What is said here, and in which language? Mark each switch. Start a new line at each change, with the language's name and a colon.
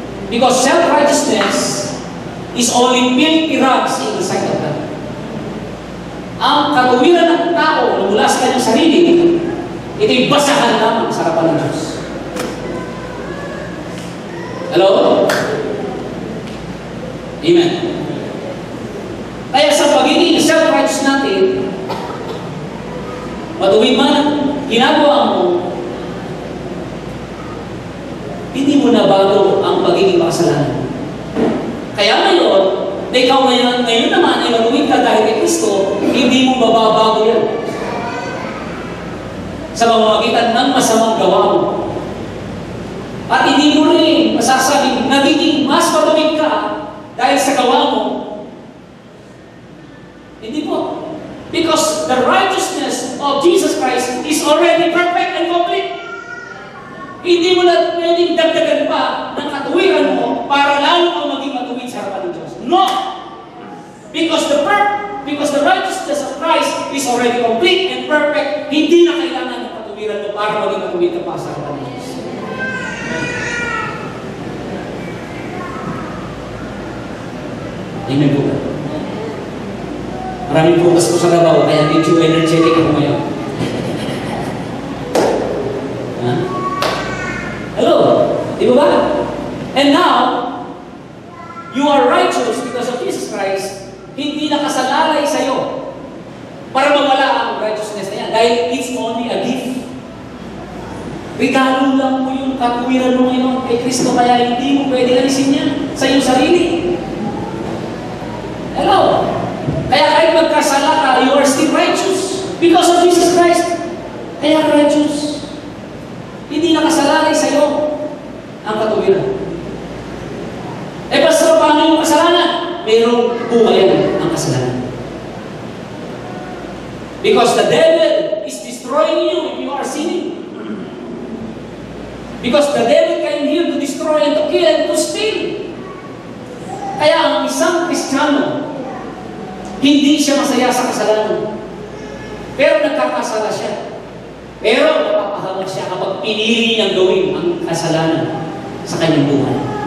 English: Because self-righteousness is only filthy rags in the sight of God.
Filipino: Ang katuwiran ng tao na mula sa kanyang sarili, ito'y basahan lamang sa harapan ng Diyos. Hello? Amen. Kaya sa pagiging self-righteous natin, matuwid man ginagawa mo, hindi mo na bago ang pagiging makasalanan. Kaya ngayon, na ikaw ngayon naman ay matuwid ka dahil kay Kristo, hindi mo mababago yan. sa pamamagitan ng masamang gawa mo. At hindi mo rin masasabing nagiging mas matumig ka dahil sa gawa mo. Hindi po.
English: Because the righteousness of Jesus Christ is already perfect and complete.
Filipino: Hindi mo na pwedeng dagdagan pa ng katuwiran mo para lalo kang maging matuwid sa harapan ng Diyos. No!
English: Because the righteousness of Christ is already complete and perfect,
Filipino: hindi na kailangan ng katuwiran mo para maging matuwid ka pa sa harapan ng Diyos. Amen po ba? Maraming focus ko sa labaw, kaya medyo energetic ako ngayon. Hello? Di ba ba?
English: And now, you are righteous because of Jesus Christ,
Filipino: hindi nakasalalay sa'yo para mawala ang righteousness na yan.
English: Dahil it's only a gift.
Filipino: Regalo lang mo yung katuwiran mo ngayon kay Kristo, kaya hindi mo pwede alisin yan sa iyong sarili. Hello? Kaya kahit magkasala ka,
English: you are still righteous because of Jesus Christ.
Filipino: Kaya righteous. Hindi nakasalalay sa'yo ang katuwiran. Eh, basta paano yung kasalanan? Mayroong buhayan ang kasalanan.
English: Because the devil is destroying you if you are sinning. Because the devil came here to destroy and to kill and to steal.
Filipino: Kaya ang isang Kristiyano, hindi siya masaya sa kasalanan. Pero nagkakasala siya. Pero napapahamak siya kapag pinili niyang gawin ang kasalanan sa kanyang buhay.